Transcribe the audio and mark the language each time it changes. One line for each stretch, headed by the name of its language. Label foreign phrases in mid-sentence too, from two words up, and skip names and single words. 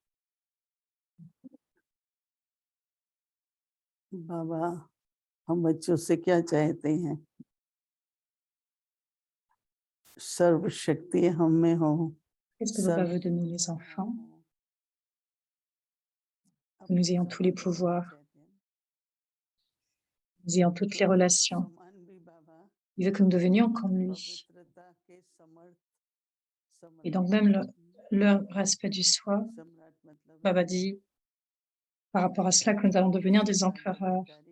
Hindi: बाबा, हम बच्चों से क्या चाहते हैं? सर्वशक्ति हम में हो,
French: Qu'est-ce que Baba veut de nous, les enfants? Que nous ayons tous les pouvoirs, nous ayons toutes les relations. Il veut que nous devenions comme lui. Et donc même le respect du soi, Baba dit par rapport à cela que nous allons devenir des empereurs.